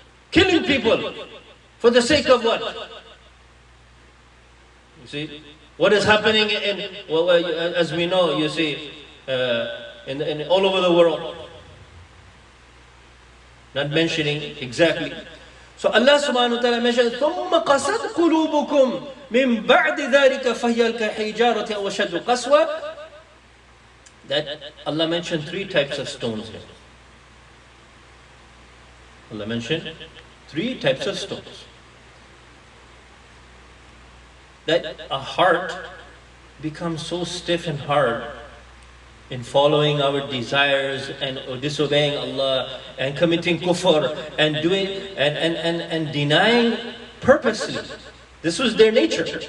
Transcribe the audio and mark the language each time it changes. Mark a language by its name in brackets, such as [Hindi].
[English] Killing people for the sake of what? You see, what is happening well, as we know, you see, in all over the world. Not mentioning exactly. [Arabic] So Allah subhanahu wa ta'ala mentioned, ثُمَّ قَسَتْ قُلُوبُكُمْ مِنْ بَعْدِ ذَلِكَ فَهِيَ الْكَحِجَارَةِ أَوْ أَشَدُّ قَسْوَةً. [English] That Allah mentioned 3 types of stones here. Allah mentioned 3 types of stones. That a heart becomes so stiff and hard in following our desires and disobeying Allah and committing kufr and doing and denying purposely. This was their nature.